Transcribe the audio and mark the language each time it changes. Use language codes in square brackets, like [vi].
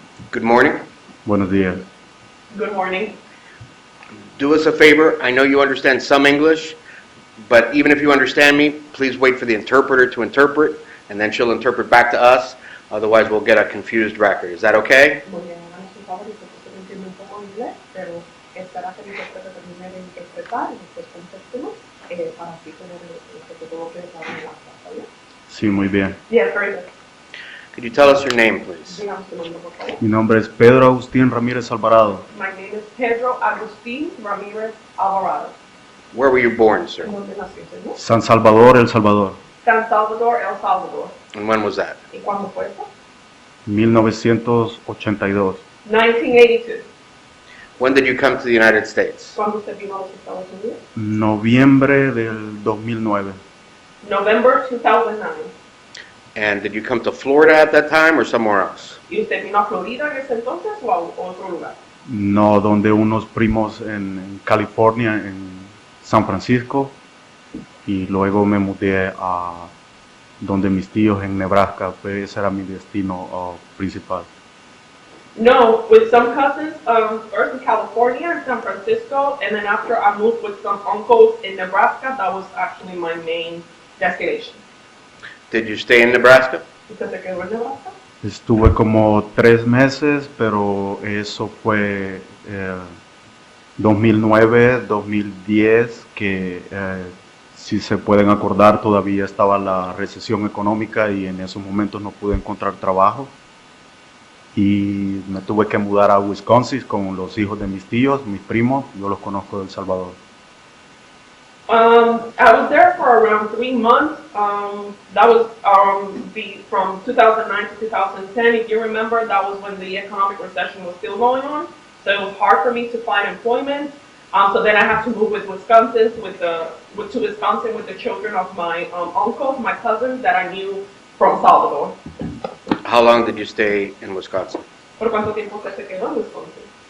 [en] Good morning. [es] Buenos días. [en] Good morning. Do us a favor. I know you understand some English, but even if you understand me, please wait for the interpreter to interpret, and then she'll interpret back to us. Otherwise, we'll get a confused record. Is that okay? [es] Muy bien, háganos un favor, yo sé que usted entiende un poco inglés, pero espera que el intérprete termine de interpretar y después contéstenos para así tener que todo quede claro en la clase, ¿está bien? Sí, muy bien. [en] Yes, very good. Could you tell us your name, please? [es] Díganos su nombre, por favor. Mi nombre es Pedro Agustin Ramirez Alvarado. [en] My name is Pedro Agustin Ramirez Alvarado. Where were you born, sir? [es] ¿Dónde nació, señor? San Salvador, El Salvador. [en] San Salvador, El Salvador. And when was that? [es] ¿Y cuándo fue eso? 1982. [en] 1982. When did you come to the United States? [es] ¿Cuándo usted vino a los Estados Unidos? Noviembre del 2009. [en] November 2009. And did you come to Florida at that time or somewhere else? [es] ¿Y usted vino a Florida en ese entonces o a otro lugar? No, donde unos primos en California, en San Francisco, y luego me mudé a donde mis tíos en Nebraska, pues ese era mi destino principal. [en] No, with some cousins, first in California and San Francisco, and then after I moved with some uncles in Nebraska, that was actually my main destination. Did you stay in Nebraska? [es] ¿Usted se quedó en Nebraska? Estuve como 3 meses, pero eso fue 2009, 2010, que si se pueden acordar todavía estaba la recesión económica y en esos momentos no pude encontrar trabajo. Y me tuve que mudar a Wisconsin con los hijos de mis tíos, mis primos, yo los conozco de El Salvador. [en] I was there for around 3 months. That was from 2009 to 2010. If you remember, that was when the economic recession was still going on. So it was hard for me to find employment. So then I had to move to Wisconsin with the children of my uncles, my cousins that I knew from Salvador. How long did you stay in Wisconsin? [es] ¿Por cuánto tiempo usted se quedó en Wisconsin?